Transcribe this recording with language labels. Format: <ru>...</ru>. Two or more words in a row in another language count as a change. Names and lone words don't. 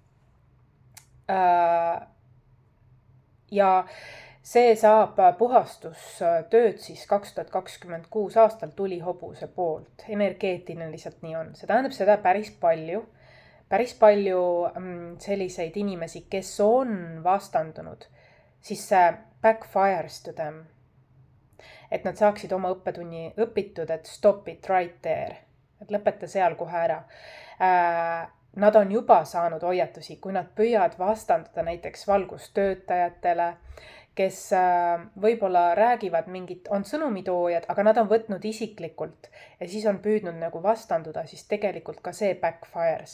<et>Ja see saab puhastustööd siis 2026 aastal tulihobuse poolt. Energeetiline lihtsalt nii on. See tähendab seda päris palju selliseid inimesi, kes on vastandunud, siis see</et> <en>backfires to them.</en> <et>Et nad saaksid oma õppetunni õpitud, et</et> <en>stop it right there.</en> <et>Et lõpeta seal kohe ära. Nad on juba saanud hoiatusi, kui nad püüavad vastanduda näiteks valgustöötajatele, kes võib-olla räägivad mingit, on sõnumitoojad, aga nad on võtnud isiklikult ja siis on püüdnud nagu vastanduda, siis tegelikult ka see backfires.</et>